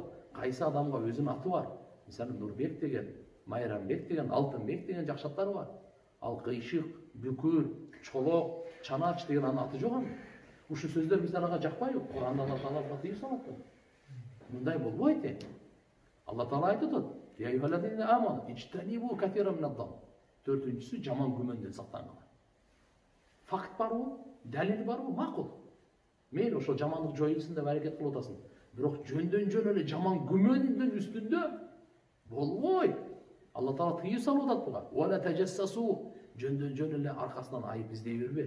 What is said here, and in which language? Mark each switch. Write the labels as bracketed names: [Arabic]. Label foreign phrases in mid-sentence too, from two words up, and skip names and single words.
[Kyrgyz] Кайсы адамга өзүнүн аты бар. Мисалы Нурбек деген, Майрамбек деген, Алтынбек деген жакшы аттары бар. Ал Кыйшык, Бүкүр, Чолок, Чанач деген анын аты жок аны. Ушу сөздөр биз ага жакпайбы? Кур'анда Алла Таала тыйып салат. Мындай болбойт. Алла Таала айтат, [Arabic] "يا أيها الذين آمنوا اجتنبوا كثيرا من الظن." [Kyrgyz] Төртүнчүсү жаман күмөндөн сактангыла. Факт барбы? Далил барбы? Макул. Мейли ошол жамандык жоюлсун деп аракет кылып атасың. Бирок жөндөн-жөн эле жаман күмөндүн үстүндө болбойт. Алла Таала тыйып салып атат буга. [Arabic] "ولا تجسسوا", [Kyrgyz] жөндөн-жөн эле аркасынан айып издей бербе.